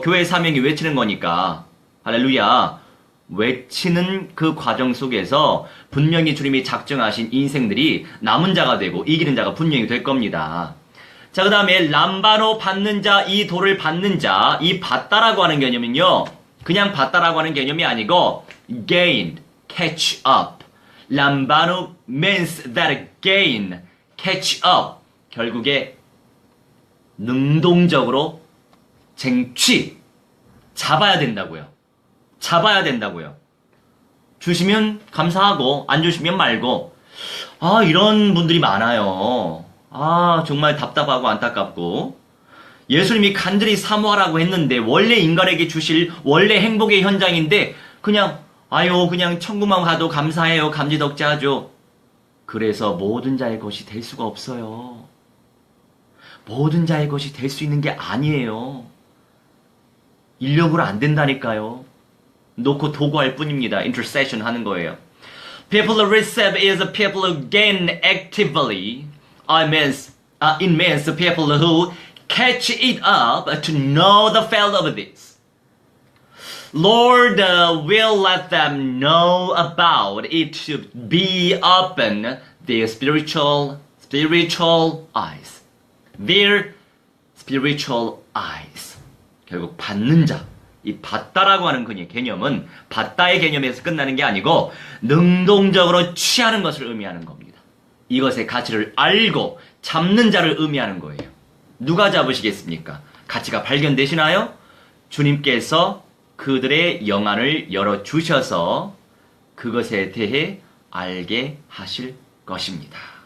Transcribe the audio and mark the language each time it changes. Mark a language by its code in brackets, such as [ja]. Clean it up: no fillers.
[ko] 교회 사명이 외치는 거니까. 할렐루야. 외치는 그 과정 속에서 분명히 주님이 작정하신 인생들이 남은 자가 되고 이기는 자가 분명히 될 겁니다. 자, 그 다음에 람바노 받는 자, 이 돌을 받는 자, 이 받다라고 하는 개념은요, 그냥 받다라고 하는 개념이 아니고 [en] gain, catch up. 람바노 means that gain, catch up. [ko] 결국에 능동적으로 쟁취, 잡아야 된다고요. 잡아야 된다고요. 주시면 감사하고 안 주시면 말고. 이런 분들이 많아요. 정말 답답하고 안타깝고. 예수님이 간절히 사모하라고 했는데 원래 인간에게 주실 원래 행복의 현장인데 그냥 그냥 천국만 가도 감사해요. 감지덕지하죠. 그래서 모든 자의 것이 될 수가 없어요. 모든 자의 것이 될 수 있는 게 아니에요. 인력으로 안 된다니까요. 놓고 도구할 뿐입니다. intercession 하는 거예요. [en] People who receive is people who gain actively. It means the people who catch it up to know the value of this. Lord will let them know about it to be open their spiritual eyes. Their spiritual eyes. [ko] 결국 받는 자. 이 받다라고 하는 그 개념은 받다의 개념에서 끝나는 게 아니고 능동적으로 취하는 것을 의미하는 겁니다. 이것의 가치를 알고 잡는 자를 의미하는 거예요. 누가 잡으시겠습니까? 가치가 발견되시나요? 주님께서 그들의 영안을 열어주셔서 그것에 대해 알게 하실 것입니다.